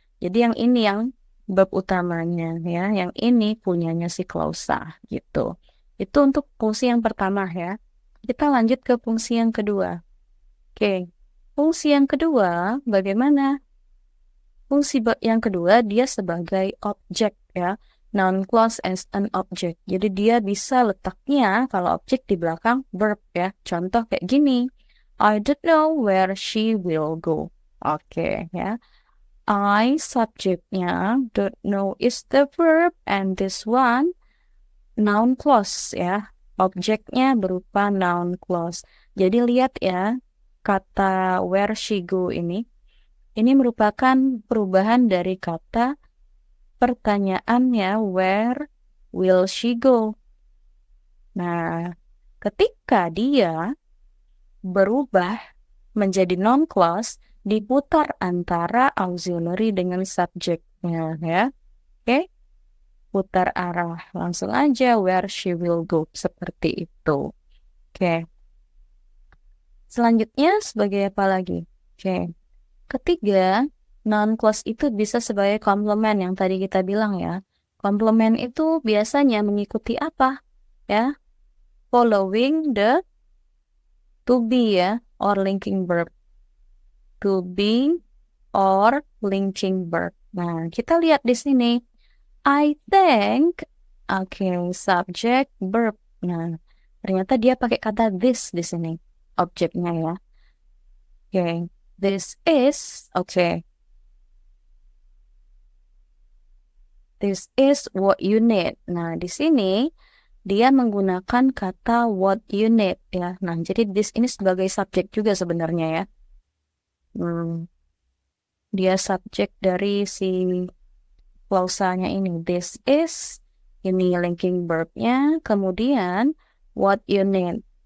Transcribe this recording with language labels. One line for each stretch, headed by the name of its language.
Indonesian: Jadi yang ini yang verb utamanya ya, yang ini punyanya si klausa gitu. Itu untuk fungsi yang pertama ya. Kita lanjut ke fungsi yang kedua. Oke, fungsi yang kedua bagaimana? Fungsi yang kedua dia sebagai objek ya.
English: Noun clause as an object.
Indonesian: Jadi dia bisa letaknya kalau objek di belakang verb ya. Contoh kayak gini.
English: I don't know where she will go.
Indonesian: Oke ya.
English: I subjeknya, don't know is the verb, and this one noun clause ya.
Indonesian: Objeknya berupa noun clause. Jadi lihat ya, kata
English: where she go
Indonesian: ini merupakan perubahan dari kata pertanyaannya
English: where will she go.
Indonesian: Nah, ketika dia berubah menjadi noun clause, diputar antara auxiliary dengan subjeknya ya. Oke? Putar arah. Langsung aja
English: where she will go.
Indonesian: Seperti itu. Oke. Selanjutnya sebagai apa lagi? Oke. Ketiga, noun clause itu bisa sebagai komplement yang tadi kita bilang ya. Komplement itu biasanya mengikuti apa? Ya.
English: Following the to be ya, or linking verb. To be or linking verb.
Indonesian: Nah, kita lihat di sini.
English: I think, subject, verb.
Indonesian: Nah, ternyata dia pakai kata this di sini, objeknya ya.
English: This is, This is what you need.
Indonesian: Nah, di sini dia menggunakan kata
English: what you need
Indonesian: ya. Nah, jadi this ini sebagai subjek juga sebenarnya ya. Dia subjek dari si klausanya ini.
English: This is,
Indonesian: ini linking verbnya, kemudian
English: what you need.